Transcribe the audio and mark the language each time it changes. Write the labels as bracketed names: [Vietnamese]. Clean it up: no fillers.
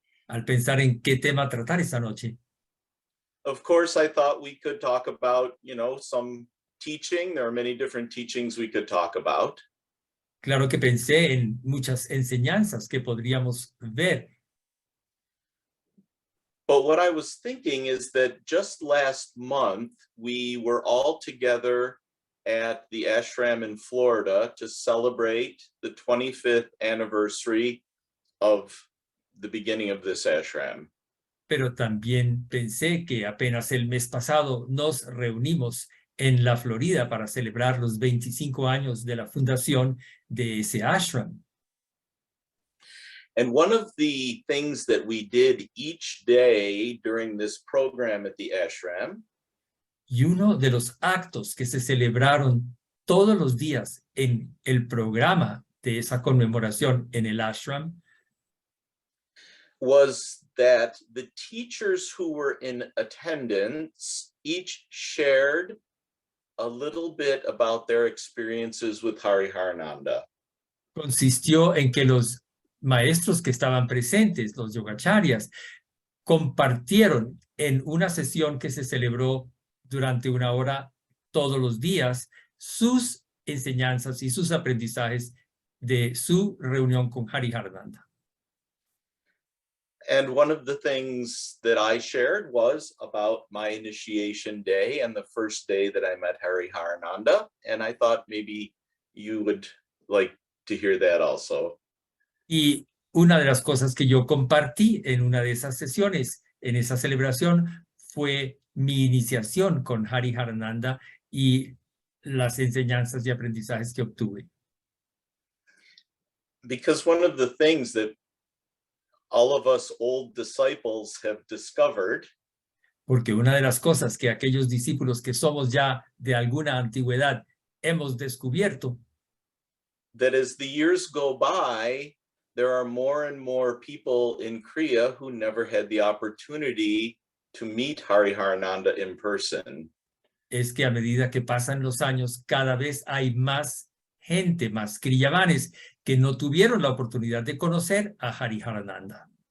[Spanish] Al pensar en qué tema tratar esta noche, [English] Of course, I thought we could talk about, some teaching. There are many different teachings we could talk about. [Spanish] claro que pensé en muchas enseñanzas que podríamos ver. [English] But what I was thinking is that just last month, we were all together at the ashram in Florida to celebrate the 25th anniversary of the beginning of this ashram. [Spanish] Pero también pensé que apenas el mes pasado nos reunimos en la Florida para celebrar los 25 años de la fundación de ese ashram. [English] And one of the things that we did each day during this program at the ashram [Spanish] Y uno de los actos que se celebraron todos los días en el programa de esa conmemoración en el ashram [English] was that the teachers who were in attendance each shared a little bit about their experiences with Hariharananda. [Spanish] Consistió en que los maestros que estaban presentes, los yogacharyas, compartieron en una sesión que se celebró durante 1 hora todos los días sus enseñanzas y sus aprendizajes de su reunión con Hariharananda. [English] And one of the things that I shared was about my initiation day and the first day that I met Hariharananda. And I thought maybe you would like to hear that also. [Spanish] Y una de las cosas que yo compartí en una de esas sesiones, en esa celebración, fue mi iniciación con Hariharananda y las enseñanzas y aprendizajes que obtuve. [English] Because one of the things that all of us old disciples have discovered [Spanish] Porque una de las cosas que aquellos discípulos que somos ya de alguna antigüedad hemos descubierto, [English] that as the years go by, there are more and more people in Kriya who never had the opportunity to meet Hariharananda in person. [Spanish] es que a medida que pasan los años, cada vez hay más gente, más kriyavanes, que no tuvieron la oportunidad de conocer a Hariharananda.